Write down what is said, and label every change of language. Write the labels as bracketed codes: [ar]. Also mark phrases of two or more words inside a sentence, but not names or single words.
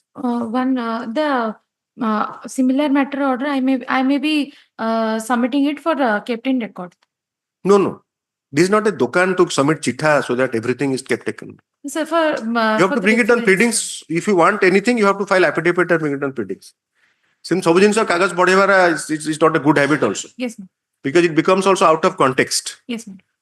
[en] The similar matter order, I may be submitting it for kept in record. No. This is not a dokan to submit chitha so that everything is kept taken. Sir, for You have to bring it on pleadings. If you want anything, you have to file affidavit and bring it on pleadings. Since [or] ସବୁ ଜିନିଷ କାଗଜ ବଢେଇବାର [en] is not a good habit also. Yes, ma'am. Because it becomes also out of context. Yes, ma'am.